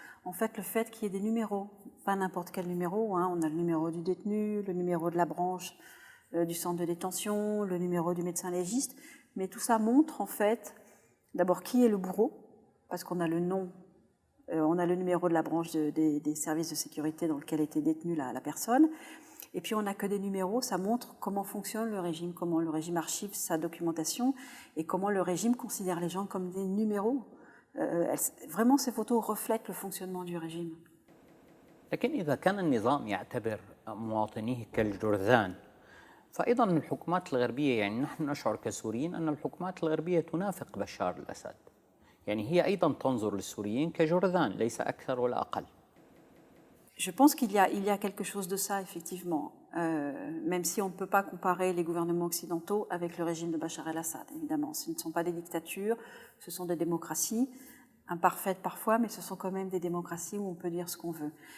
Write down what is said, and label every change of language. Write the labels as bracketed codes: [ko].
[fr] En fait, le fait qu'il y ait des numéros, pas n'importe quel numéro, hein, on a le numéro du détenu, le numéro de la branche du centre de détention, le numéro du médecin légiste, mais tout ça montre en fait d'abord qui est le bourreau, parce qu'on a le nom, on a le numéro de la branche des services de sécurité dans lequel était détenue la personne, et puis on n'a que des numéros, ça montre comment fonctionne le régime, comment le régime archive sa documentation, et comment le régime considère les gens comme des numéros. Vraiment, ces photos reflètent le fonctionnement du régime. [ar] لكن إذا كان النظام يعتبر مواطنيه كالجرذان، فأيضا الحكومات الغربية، يعني نحن نشعر كسوريين أن الحكومات الغربية تنافق بشار الأسد، يعني هي أيضا تنظر للسوريين كجرذان ليس أكثر ولا أقل. [fr] Je pense qu'il y a quelque chose de ça, effectivement, même si on ne peut pas comparer les gouvernements occidentaux avec le régime de Bachar el-Assad, évidemment. Ce ne sont pas des dictatures, ce sont des démocraties, imparfaites parfois, mais ce sont quand même des démocraties où on peut dire ce qu'on veut.